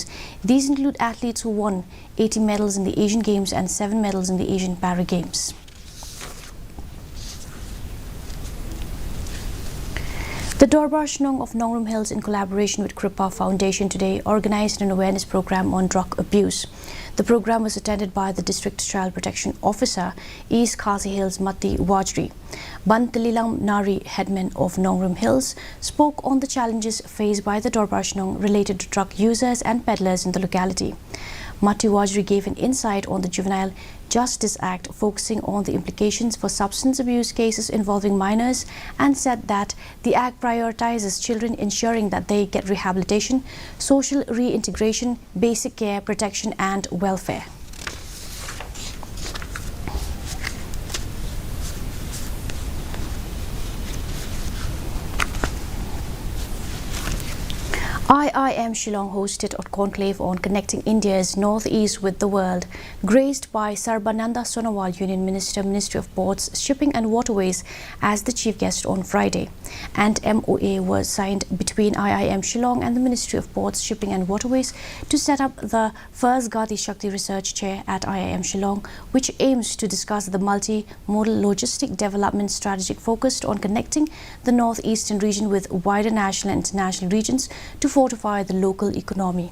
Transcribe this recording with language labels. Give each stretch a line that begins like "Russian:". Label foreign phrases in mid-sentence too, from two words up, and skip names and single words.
English: These include athletes who won 80 medals in the Asian Games and 7 medals in the Asian Para Games. The Dorbar Shnong of Nongrum Hills, in collaboration with Kripa Foundation, today organized an awareness program on drug abuse. The program was attended by the District Child Protection Officer, East Khasi Hills Matti Wajri. Bantalilam Nari, headman of Nongrum Hills, spoke on the challenges faced by the Dorbar Shnong related to drug users and peddlers in the locality. Matti Wajri gave an insight on the Juvenile Justice Act, focusing on the implications for substance abuse cases involving minors, and said that the Act prioritizes children, ensuring that they get rehabilitation, social reintegration, basic care, protection and welfare. IIM Shillong hosted a conclave on connecting India's northeast with the world, graced by Sarbananda Sonowal, Union Minister, Ministry of Ports, Shipping and Waterways, as the chief guest on Friday. And MOA was signed between IIM Shillong and the Ministry of Ports, Shipping and Waterways to set up the first Gati Shakti Research Chair at IIM Shillong, which aims to discuss the multi-modal logistic development strategic focused on connecting the northeastern region with wider national and international regions to fortify the local economy.